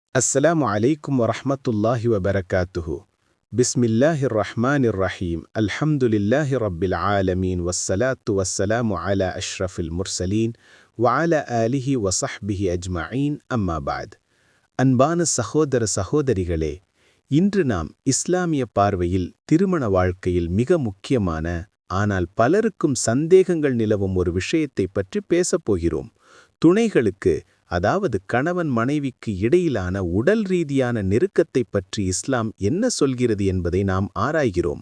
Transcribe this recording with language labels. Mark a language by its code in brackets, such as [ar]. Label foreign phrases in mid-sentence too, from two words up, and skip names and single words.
[ar] السلام عليكم ورحمة الله وبركاته. بسم الله الرحمن الرحيم. الحمد لله رب العالمين والصلاة والسلام على أشرف المرسلين وعلى آله وصحبه أجمعين أما بعد. [ta] அன்பான சகோதர சகோதரிகளே, இன்று நாம் இஸ்லாமிய பார்வையில் திருமண வாழ்க்கையில் மிக முக்கியமான ஆனால் பலருக்கும் சந்தேகங்கள் நிலவும் ஒரு விஷயத்தை பற்றி பேசப் போகிறோம். துணைகளுக்கு, அதாவது கணவன் மனைவிக்கு இடையிலான உடல் ரீதியான நெருக்கத்தை பற்றி இஸ்லாம் என்ன சொல்கிறது என்பதை நாம் ஆராய்கிறோம்.